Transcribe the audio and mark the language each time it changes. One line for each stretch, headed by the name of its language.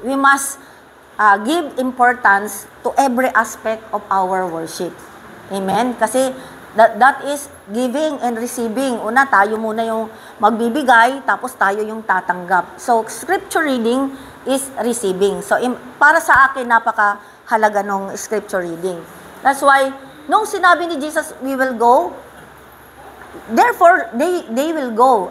English: We must give importance to every aspect of our worship. Amen? Kasi, that is giving and receiving.
Filipino: Una, tayo muna yung magbibigay, tapos tayo yung tatanggap.
English: So, scripture reading is receiving.
Filipino: So, para sa akin, napakahalaga ng scripture reading.
English: That's why,
Filipino: nung sinabi ni Jesus,
English: we will go, therefore, they will go.